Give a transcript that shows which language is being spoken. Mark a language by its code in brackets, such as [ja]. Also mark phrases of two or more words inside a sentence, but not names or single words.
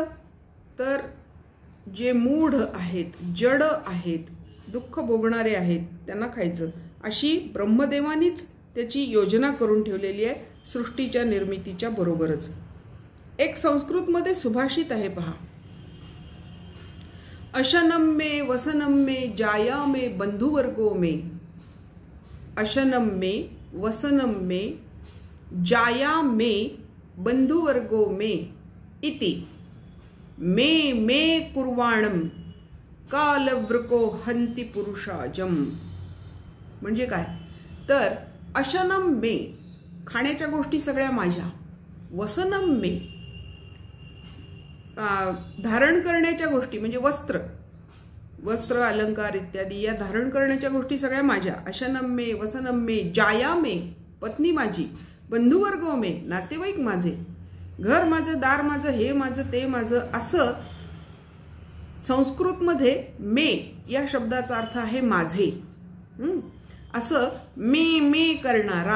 [mr] तर जे मूढ आहेत, जड आहेत, दुःख भोगणारे आहेत त्यांना खायचं. अशी ब्रह्मदेवानीच त्याची योजना करून ठेवलेली आहे सृष्टीच्या निर्मितीच्या बरोबरच. एक संस्कृतमध्ये सुभाषित आहे पहा, [sa] अशनम मे वसनम मे जाया मे बंधुवर्गो मे, अशनम मे वसनम मे जाया मे बंधुवर्गो मे इति मे मे कुर्वाणम कालवृको हंती पुरुषाजम. [mr] म्हणजे काय? तर [sa] अशनम मे [mr] खाण्याच्या गोष्टी सगळ्या माझ्या, [sa] वसनम मे [mr] धारण करण्याच्या गोष्टी म्हणजे वस्त्र अलंकार इत्यादी या धारण करण्याच्या गोष्टी सगळ्या माझ्या. [sa] अशनम मे वसनम मे जाया मे [mr] पत्नी माझी, [sa] बंधुवर्ग मे [mr] नातेवाईक माझे, घर माझं, दार माझं, हे माझं, ते माझं. असं संस्कृतमध्ये मे या शब्दाचा अर्थ आहे माझे. असं मे मे करणारा.